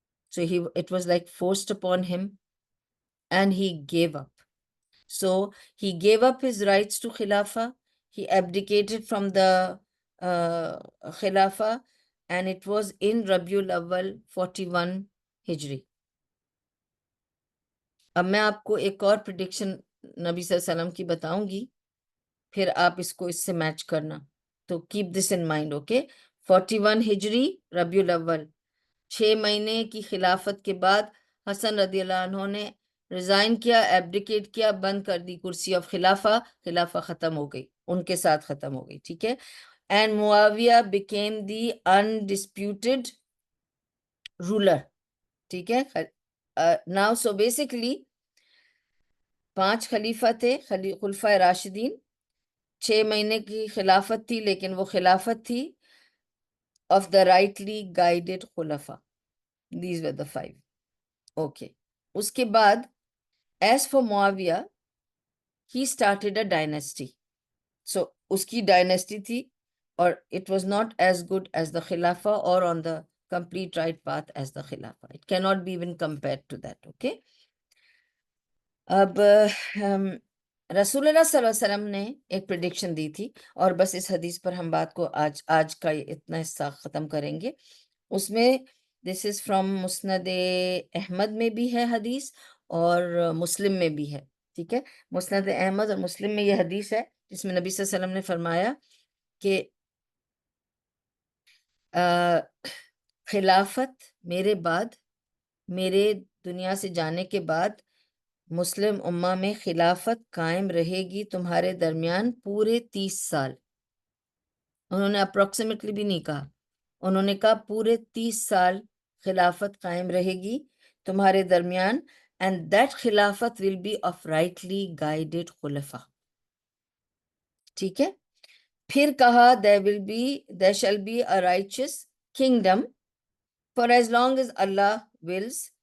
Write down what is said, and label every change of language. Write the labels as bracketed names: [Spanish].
[English] So it was like forced upon him, and he gave up. So he gave up his rights to Khilafah. He abdicated from the Khilafah, and it was in Rabiul Awwal 41 Hijri. [Urdu] اب میں آپ کو ایک اور prediction نبی صلی اللہ علیہ وسلم کی بتاؤں گی، پھر آپ اس کو اس سے میچ کرنا. تو [English] Keep this in mind. [Urdu] Okay 41 ہجری ربیع الاول، 6 مہینے کی خلافت کے بعد حسن رضی اللہ عنہ نے ریزائن کیا، ایبڈیکیٹ کیا، بند کر دی کرسی آف خلافہ. خلافہ ختم ہو گئی، ان کے ساتھ ختم ہو گئی. ٹھیک ہے. [English] And Muawiya became the undisputed ruler. [Urdu] ٹھیک ہے. [English] now so basically [Urdu] 5 خلیفہ تھے، خلفائے راشدین. 6 مہینے کی خلافت تھی، لیکن وہ خلافت تھی [English] of the rightly guided [Urdu] خلفاء. [English] These were the 5. Okay. [Urdu] اس کے بعد [English] as for Muawiya he started a dynasty. So [Urdu] اس کی ڈائنیسٹی تھی، اور [English] it was not as good as the خلافہ or on the complete right path as the خلافہ. It cannot be even compared to that. Okay. [Urdu] اب رسول اللہ صلی اللہ علیہ وسلم نے ایک پریڈکشن دی تھی، اور بس اس حدیث پر ہم بات کو آج کا اتنا حصہ ختم کریں گے. اس میں [English] this is from [Urdu] مسند احمد میں بھی ہے حدیث، اور مسلم میں بھی ہے. ٹھیک ہے. مسند احمد اور مسلم میں یہ حدیث ہے جس میں نبی صلی اللہ علیہ وسلم نے فرمایا کہ خلافت میرے بعد، میرے دنیا سے جانے کے بعد مسلم امہ میں خلافت قائم رہے گی تمہارے درمیان پورے 30 سال. انہوں نے اپروکسیمیٹلی بھی نہیں کہا، انہوں نے کہا پورے 30 سال خلافت قائم رہے گی تمہارے درمیان. [English] And that خلافت will be of rightly guided خلفاء. [Urdu] ٹھیک ہے. پھر کہا [English] there shall be a righteous kingdom for as long as Allah wills.